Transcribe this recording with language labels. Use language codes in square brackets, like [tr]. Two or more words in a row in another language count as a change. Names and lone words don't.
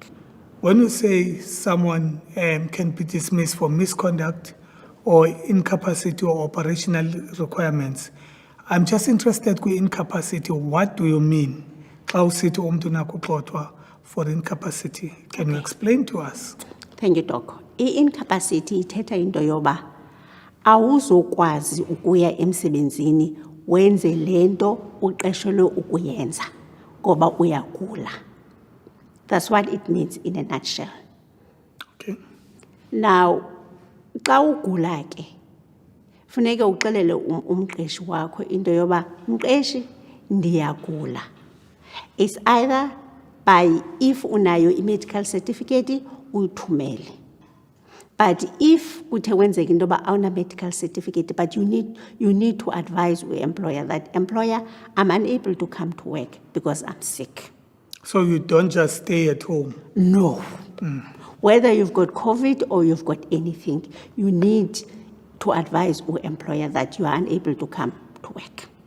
[en] When you say someone can be dismissed for misconduct or incapacity or operational requirements, I'm just interested in incapacity. What do you mean? For incapacity. Can you explain to us? Thank you, Doc. [xh] I-incapacity ithetha into yoba awuzokwazi ukuya emsebenzini wenze lento uqeshelwe ukuyenza ngoba uyagula. [en] That's what it means in a nutshell. Okay. Now, [xh] xa ugula ke funeka uxelele umqeshi wakho into yoba mqeshi ndiyagula. [en] It's either by if [xh] unayo i-medical certificate uyithumele. [en] But if [xh] kuthe kwenzeka into yoba awuna [en] medical certificate, but you need to advise your employer that employer, I'm unable to come to work because I'm sick. So you don't just stay at home? No. Whether you've got COVID or you've got anything, you need to advise your employer that you are unable to come to work.